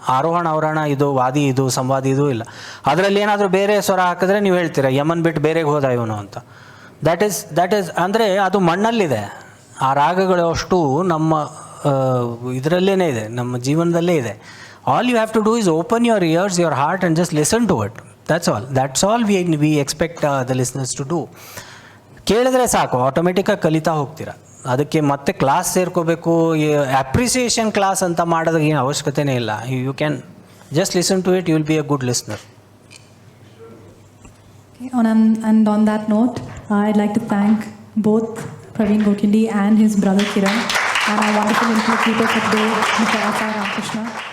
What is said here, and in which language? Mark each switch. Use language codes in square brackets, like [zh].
[kn] ಆರೋಹಣ ಅವರೋಹಣ ಇದು, ವಾದಿ ಇದು, ಸಂವಾದಿ ಇದು ಇಲ್ಲ. ಅದರಲ್ಲಿ ಏನಾದರೂ ಬೇರೆ ಸ್ವರ ಹಾಕಿದ್ರೆ ನೀವು ಹೇಳ್ತೀರಾ ಯಮನ್ ಬಿಟ್ಟು ಬೇರೆಗೆ ಹೋದ ಇವನು ಅಂತ. [en] that is [kn] ಅಂದರೆ ಅದು ಮಣ್ಣಲ್ಲಿದೆ. ಆ ರಾಗಗಳು ಅಷ್ಟು ನಮ್ಮ ಇದರಲ್ಲೇ ಇದೆ, ನಮ್ಮ ಜೀವನದಲ್ಲೇ ಇದೆ. [en] All you have to do is open your ears, your heart and just listen to it. That's all we expect the listeners to do. [kn] ಕೇಳಿದ್ರೆ ಸಾಕು, ಆಟೋಮೆಟಿಕ್ಕಾಗಿ ಕಲಿತಾ ಹೋಗ್ತೀರಾ. ಅದಕ್ಕೆ ಮತ್ತೆ ಕ್ಲಾಸ್ ಸೇರ್ಕೋಬೇಕು, ಅಪ್ರಿಸಿಯೇಷನ್ ಕ್ಲಾಸ್ ಅಂತ ಮಾಡೋದಕ್ಕೆ ಏನು ಅವಶ್ಯಕತೆನೇ ಇಲ್ಲ. [en] You can just listen to it, you will be a good listener. And on that note, I'd like to thank both Pravin Godkhindi and his brother Kiran and our wonderful interlocutor for today, Mr. SR Ramakrishnan.